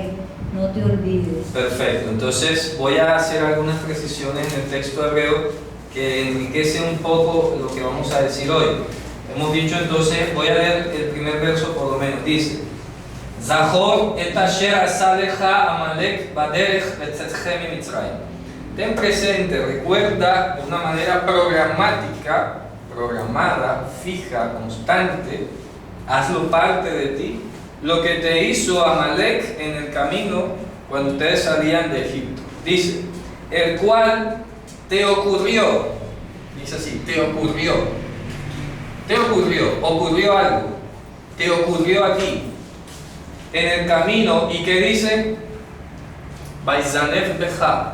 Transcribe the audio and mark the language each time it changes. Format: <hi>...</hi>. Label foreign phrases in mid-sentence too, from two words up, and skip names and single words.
<es>No te olvides. Perfecto, entonces voy a hacer algunas precisiones en el texto hebreo que enriquecen un poco lo que vamos a decir hoy. Hemos dicho entonces, voy a leer el primer verso por lo menos, dice:</es> <he>זכור את אשר עשה לך עמלק בדרך בצאתכם ממצרים.</he> <es>Ten presente, recuerda de una manera programática, programada, fija, constante, hazlo parte de ti, lo que te hizo Amalek en el camino cuando ustedes salían de Egipto. Dice, el cual te ocurrió, dice así, te ocurrió algo, te ocurrió a ti, en el camino, y que dice,</es> <he>ויזנב בך.</he>